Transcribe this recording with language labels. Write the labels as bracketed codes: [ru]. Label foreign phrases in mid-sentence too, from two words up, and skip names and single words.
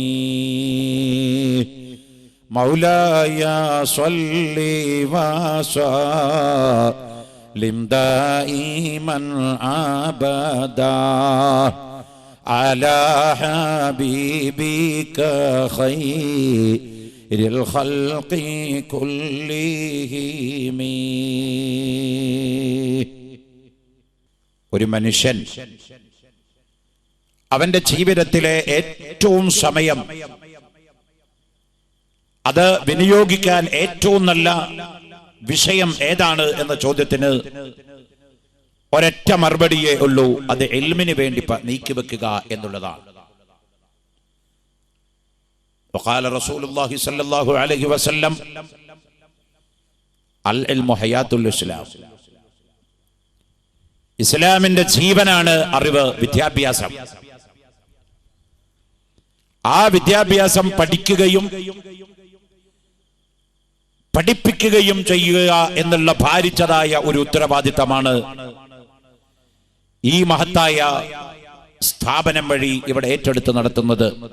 [ar] مولاي صل وسلم دائما أبدا على حبيبك خير الخلق كلهم. [ml] ഒരു മനുഷ്യൻ അവന്റെ ജീവിതത്തിലെ ഏറ്റവും സമയം അത് വിനിയോഗിക്കാൻ ഏറ്റവും നല്ല വിഷയം ഏതാണ് എന്ന ചോദ്യത്തിന് ഒരൊറ്റ മറുപടിയേ ഉള്ളൂ, അത് ഇൽമിന് വേണ്ടി നീക്കിവെക്കുക എന്നുള്ളതാണ്. [ar] وقال رسول الله صلى الله عليه وسلم العلم حياة الإسلام. [ml] ഇസ്ലാമിന്റെ ജീവനാണ് അറിവ്, വിദ്യാഭ്യാസം. ആ വിദ്യാഭ്യാസം പഠിക്കുകയും പഠിപ്പിക്കുകയും ചെയ്യുക എന്നുള്ള ഭാരിച്ചതായ ഒരു ഉത്തരവാദിത്തമാണ് ഈ മഹത്തായ സ്ഥാപനം വഴി ഇവിടെ ഏറ്റെടുത്ത് നടത്തുന്നത്.